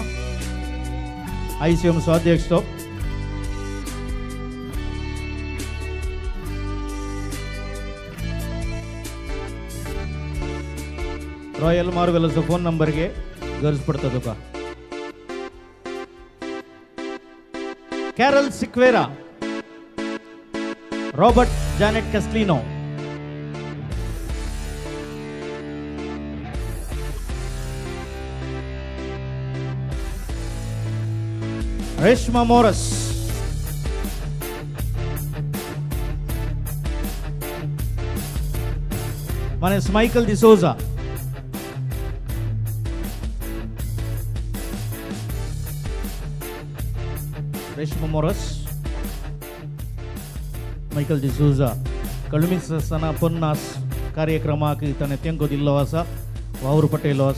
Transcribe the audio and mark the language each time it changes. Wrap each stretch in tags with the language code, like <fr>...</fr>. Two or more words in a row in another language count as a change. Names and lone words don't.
<kok>ICM सो अध्यक्ष तो रॉयल मार्वेलचो फोन नंबर घे, गरज पडता तुका. Carol Siqueira, Robert Janet Castellino, Reshma Morris, Manes Michael D'Souza, Reshma Morris, Michael D'Souza. कळमीस असताना 50 कार्यक्रमाक ताणें तेंको दिल्लो आसा, वावर पटयलो आसा.</kok>